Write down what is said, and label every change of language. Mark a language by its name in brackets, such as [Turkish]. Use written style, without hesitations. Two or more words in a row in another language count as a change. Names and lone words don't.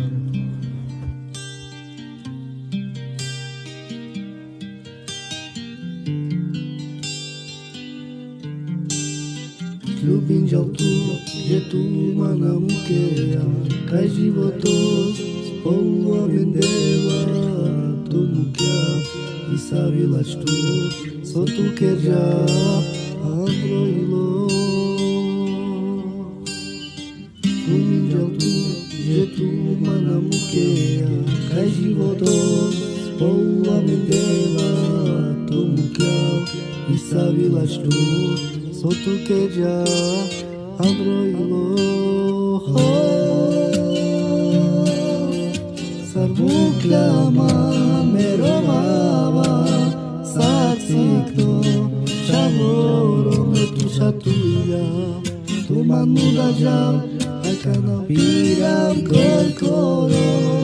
[Slovak] Ľubím ťa [Romany] tu, že tu ma namúkeja, kaj životos spolu amendeva, tu mukia i savilač tu, so tu kerja androilo. [Slovak] Ľubím ťa [Romany] tu, že tu ma namúkeja, kaj životos spolu amendeva, tu mukia i savilač tu, so tu kerja androilo. Sarvukľama merovava sacikno čavoro metu šatuja tu manuda žal akana piram korkoro